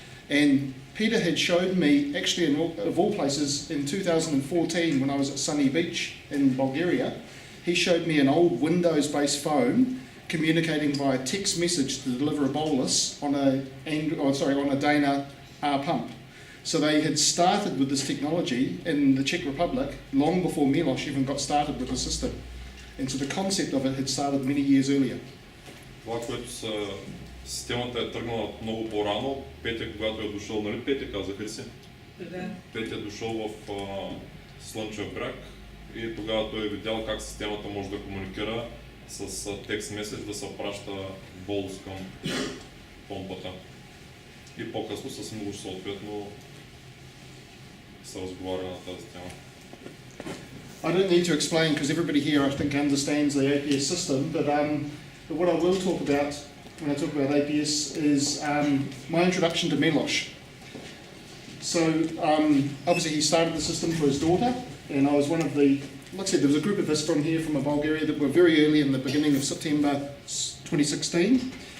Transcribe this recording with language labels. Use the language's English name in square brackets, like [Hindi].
[English] And Peter had showed me, actually of all places, in 2014 when I was at Sunny Beach in Bulgaria, he showed me an old Windows-based phone communicating via text message to deliver a bolus on a Dana R pump. So they had started with this technology in the Czech Republic long before Miloš even got started with the system. And so the concept of it had started many years earlier. [Bulgarian] Това, което системата е тръгнала много по-рано. Петя, когато е дошъл, нали Петя, казаха ли си? Да. Петя е дошъл в Слънчев бряг и тогава той е видял как системата може да комуникира с текст меседж, да се праща болус към помпата. И по-късно с Милош съответно се разговаря на тази тема. [English] I don't need to explain because everybody here I think understands the APS system, but what I will talk about when I talk about APS is my introduction to Miloš. So obviously he started the system for his daughter, and I was one of the, like I said, there was a group of us from here from Bulgaria that were very early in the beginning of September 2016.